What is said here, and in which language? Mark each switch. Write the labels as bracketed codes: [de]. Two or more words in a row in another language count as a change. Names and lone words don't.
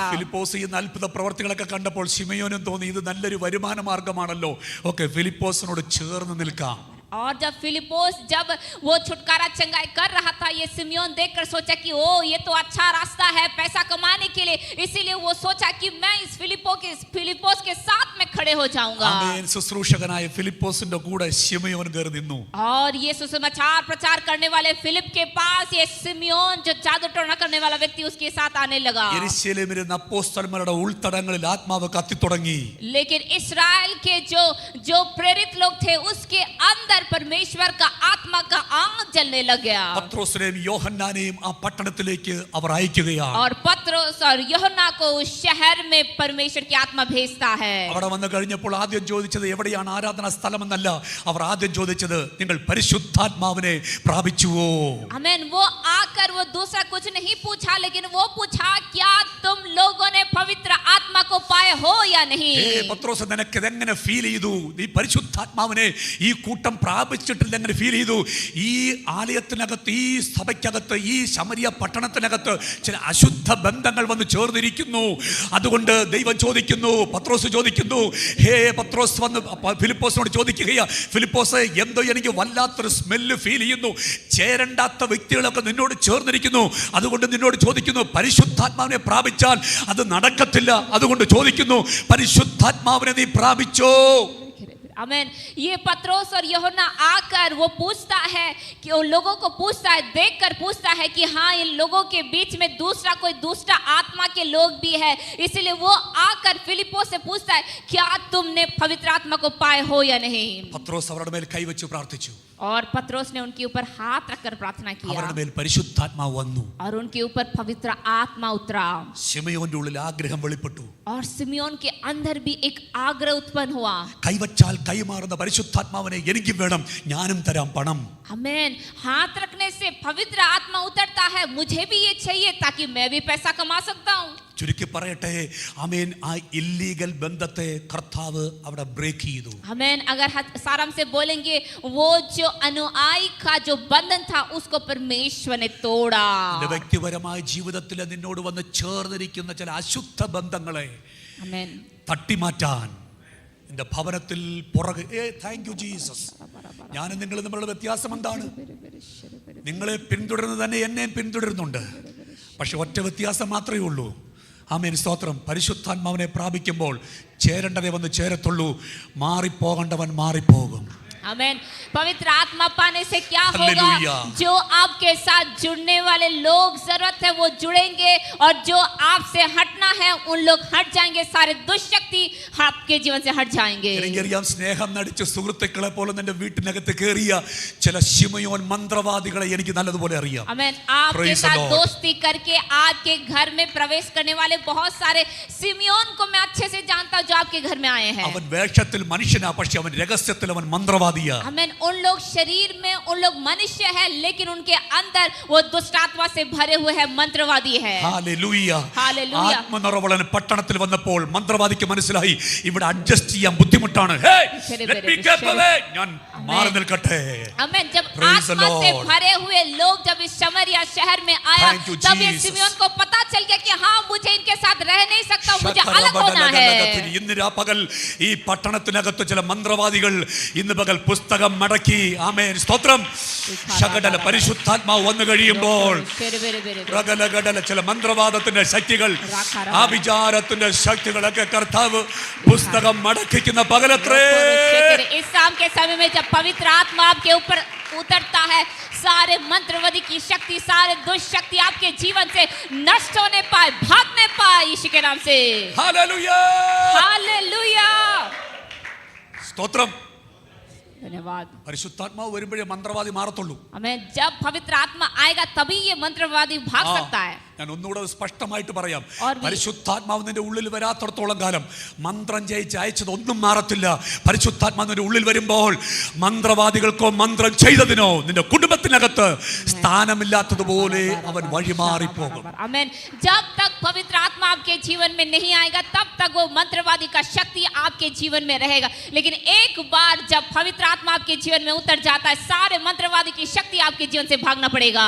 [ml] ഫിലിപ്പോസ് ഈ അത്ഭുത പ്രവർത്തികളൊക്കെ കണ്ടപ്പോൾ ശിമയോനും തോന്നി ഇത് നല്ലൊരു വരുമാന മാർഗമാണല്ലോ. ഓക്കെ, ഫിലിപ്പോസിനോട് ചേർന്ന് നിൽക്കാം. [hi] और जब फिलिपोस जब वो छुटकारा चंगाई कर रहा था, ये सिमियोन देखकर सोचा कि ओ ये तो अच्छा रास्ता है पैसा कमाने के लिए. इसीलिए वो सोचा कि मैं इस फिलिपोस के साथ में खड़े हो जाऊंगा. [ml] ആമേൻ. ശുശ്രൂഷകനായ ഫിലിപ്പോസിന്റെ കൂടെ ശിമയോൻ കയറി നിന്നു. [hi] और ये सुसमाचार प्रचार करने वाले फिलिप के पास ये सिमियोन जो जादू टोना करने वाला व्यक्ति उसके साथ आने लगा. [ml] യെരൂശലേമിലെ അപ്പോസ്തലന്മാരുടെ ഉൾത്തടങ്ങളിൽ ആത്മാവ് കത്തിത്തുടങ്ങി. [hi] लेकिन इस्राएल के जो प्रेरित लोग थे उसके अंदर परमेश्वर का आत्मा का आग जलने लग गया. [ml] പത്രോസിനെയും യോഹന്നാനെയും ആ പട്ടണത്തിലേക്ക് അവർ അയക്കുകയാണ്. [hi] और पत्रोस और यूहन्ना को उस शहर में परमेश्वर की आत्मा भेजता है. [ml] അവിടെ വന്നു കഴിഞ്ഞപ്പോൾ ആദ്യം ചോദിച്ചത് എവിടെയാണ് ആരാധനാ സ്ഥലമെന്നല്ല. അവർ ആദ്യം ചോദിച്ചത് നിങ്ങൾ പരിശുദ്ധാത്മാവിനെ പ്രാപിച്ചുവോ. [hi] आमीन. वो आकर वो दूसरा कुछ नहीं पूछा, लेकिन वो पूछा क्या तुम लोगों ने पवित्र आत्मा को पाए हो या नहीं. [ml] പത്രോസ്, നിനക്ക് ഇതെങ്ങനെ ഫീൽ ചെയ്തു? നീ പരിശുദ്ധാത്മാവിനെ ഈ കൂട്ടം പ്രാപിച്ചിട്ടില്ല, എങ്ങനെ ഫീൽ ചെയ്തു? ഈ ആലയത്തിനകത്ത്, ഈ സഭയ്ക്കകത്ത്, ഈ ശമരിയ പട്ടണത്തിനകത്ത് ചില അശുദ്ധ ബന്ധങ്ങൾ വന്ന് ചേർന്നിരിക്കുന്നു. അതുകൊണ്ട് ദൈവം ചോദിക്കുന്നു, പത്രോസ് ചോദിക്കുന്നു, ഹേ പത്രോസ് വന്ന് ഫിലിപ്പോസിനോട് ചോദിക്കുകയാ, ഫിലിപ്പോസ് എന്തോ എനിക്ക് വല്ലാത്തൊരു [en] smell feel [ml] ചെയ്യുന്നു. ചേരണ്ടാത്ത വ്യക്തികളൊക്കെ നിന്നോട് ചേർന്നിരിക്കുന്നു. അതുകൊണ്ട് നിന്നോട് ചോദിക്കുന്നു, പരിശുദ്ധാത്മാവിനെ പ്രാപിച്ചാൽ അത് നടക്കത്തില്ല. അതുകൊണ്ട് ചോദിക്കുന്നു, പരിശുദ്ധാത്മാവിനെ നീ പ്രാപിച്ചോ? [hi] आमीन. ये पत्रोस और यूहन्ना आकर वो पूछता है कि उन लोगों को पूछता है, देखकर पूछता है कि हाँ इन लोगों के बीच में दूसरा आत्मा के लोग भी है. इसलिए वो आकर फिलिपोस से पूछता है क्या तुमने पवित्र आत्मा को पाए हो या नहीं. [ml] പത്രോസ് അവരുടെ മേൽ കൈവച്ച് പ്രാർത്ഥിച്ചു. [hi] और पत्रोस ने उनके ऊपर हाथ रखकर प्रार्थना किया [ml] അവരുടെ മേൽ പരിശുദ്ധാത്മാവ് വന്നു. [hi] और उनके ऊपर पवित्र आत्मा उतरा. [ml] ശിമയോന്റെ ഉള്ളിൽ ആഗ്രഹം വെളിപ്പെട്ടു. [hi] और सिमियोन के अंदर भी एक आग्रह उत्पन्न हुआ. [ml] കൈവച്ചാൽ കൈമാറുന്ന പരിശുദ്ധാത്മാവിനെ എനിക്കും വേണം, ഞാനും തരാം പണം. [hi] आमीन. हाथ रखने से पवित्र आत्मा उतरता है, मुझे भी ये चाहिए ताकि मैं भी पैसा कमा सकता हूँ. [ml] ചുരുക്കി പറയട്ടെ, ആമേൻ, ആ ഇല്ലീഗൽ ബന്ധത്തെ കർത്താവ് അവിടെ ബ്രേക്ക് ചെയ്തു. [hi] आमेन. अगर सारांश से बोलेंगे, वो जो अनुयायी का जो बंधन था उसको परमेश्वर ने तोड़ा. [ml] നിന്റെ വ്യക്തിപരമായ ജീവിതത്തിൽ നിന്നോട് വന്ന് ചേർന്നിരിക്കുന്ന ചില അശുദ്ധ ബന്ധങ്ങളെ [hi] आमेन. [ml] തട്ടിമാറ്റാൻ നിന്റെ ഭവനത്തിൽ പുറകെ [en] thank you Jesus. [ml] ഞാനും നിങ്ങളും തമ്മിലുള്ള വ്യത്യാസം എന്താണ്? നിങ്ങളെ പിന്തുടരുന്നത് തന്നെ എന്നെയും പിന്തുടരുന്നുണ്ട്. പക്ഷെ ഒറ്റ വ്യത്യാസം മാത്രമേ ഉള്ളൂ. ആമേൻ, സ്തോത്രം. പരിശുദ്ധാത്മാവിനെ പ്രാപിക്കുമ്പോൾ ചേരേണ്ടവരെ വന്ന് ചേരത്തുള്ളൂ, മാറിപ്പോകേണ്ടവൻ മാറിപ്പോകും. [hi] आमेन. पवित्र आत्मा पाने से क्या हालेलुया. होगा? जो आपके साथ जुड़ने वाले लोग जरूरत है वो जुड़ेंगे, और जो आपसे हटना है उन लोग हट जाएंगे. सारे दुष्शक्ति आपके जीवन से हट जाएंगे. [ml] എനിക്കറിയാം, സ്നേഹം നടിച്ച സുഹൃത്തുക്കളെ പോലെ നിന്റെ വീട്ടിനകത്ത് കയറിയ ചില ശിമയോൻ മന്ത്രവാദികളെ എനിക്ക് നല്ലതുപോലെ അറിയാം. [hi] आमेन. आपके साथ दोस्ती करके आपके घर में प्रवेश करने वाले बहुत सारे सिमियोन को मैं अच्छे से जानता हूं जो आपके घर में आए हैं. [ml] അവൻ വേഷത്തിൽ മനുഷ്യനാ, പക്ഷെ അവൻ രഹസ്യത്തിൽ അവൻ മന്ത്രവാദിയാ. [hi] आमेन. उन लोग शरीर में उन लोग मनुष्य है, लेकिन उनके अंदर वो दुष्ट आत्मा से भरे हुए हैं, मंत्रवादी है. [ml] ഹല്ലേലൂയ. ഹല്ലേലൂയ. ആത്മനിറവുള്ളവൻ പട്ടണത്തിൽ വന്നപ്പോൾ മന്ത്രവാദിക്ക് മനസ്സിലായി ഇവിടെ അഡ്ജസ്റ്റ് ചെയ്യാൻ ബുദ്ധിമുട്ടാണ്. ഞാൻ മാറി നിൽക്കട്ടെ. [hi] आमेन. जब [en] Praise the [hi] आत्मा से [en] Lord. [hi] भरे हुए लोग जब इस शमरिया शहर में आया, [en] Thank you, [hi] तब ये [en] Jesus. [hi] सिमियोन को पता चल गया कि हाँ, मुझे इनके साथ रह नहीं सकता, मुझे अलग होना है. [ml] ഇന്ന് പകൽ ഈ പട്ടണത്തിനകത്ത് ചില മന്ത്രവാദികൾ ഇന്ന് പകൽ പുസ്തകം മടക്കി, ആമേൻ, സ്തോത്രം, ശകടല പരിശുദ്ധാത്മാവ് വന്നു കഴിയുമ്പോൾ പ്രകലകടല ചില മന്ത്രവാദത്തിന്റെ ശക്തികൾ, ആഭിചാരത്തിന്റെ ശക്തികളൊക്കെ കർത്താവ് പുസ്തകം മടക്കിക്കുന്ന പകലത്രേ. [hi] इस शाम के समय में जब पवित्र आत्मा आपके ऊपर उतरता है, सारे मंत्रवादी की शक्ति, सारे दुष्ट शक्ति आपके जीवन से नष्ट होने पाए, भागने पाए, यीशु के नाम से. हालेलुया. हालेलुया. [ml] സ്തോത്രം. [hi] धन्यवाद. [ml] പരിശുദ്ധാത്മാവ് വരുമ്പോഴേ മന്ത്രവാദി മാറത്തുള്ളൂ. [hi] हमें जब पवित्र आत्मा आएगा तभी ये मंत्रवादी भाग सकता है. [ml] ഞാൻ ഒന്നുകൂടെ സ്പഷ്ടമായിട്ട് പറയാം. [hi] और भी. [ml] പരിശുദ്ധാത്മാവ് നിന്റെ ഉള്ളിൽ വരാത്തടത്തോളം കാലം മന്ത്രം ജയിച്ച് അയച്ചത് ഒന്നും മാറത്തില്ല. പരിശുദ്ധാത്മാവ് നിന്റെ ഉള്ളിൽ വരുമ്പോൾ മന്ത്രവാദികൾക്കോ മന്ത്രം ചെയ്തതിനോ നിന്റെ കുടുംബത്തിനകത്ത് സ്ഥാനമില്ലാത്തതുപോലെ അവൻ വഴിമാറിപ്പോകും. [hi] आमेन. जब तक पवित्र आत्मा आपके जीवन में नहीं आएगा तब तक वो मंत्रवादी का शक्ति आपके जीवन में रहेगा, लेकिन एक बार जब पवित्र आत्मा आपके जीवन में उतर जाता है, सारे मंत्रवादी की शक्ति आपके जीवन से भागना पड़ेगा.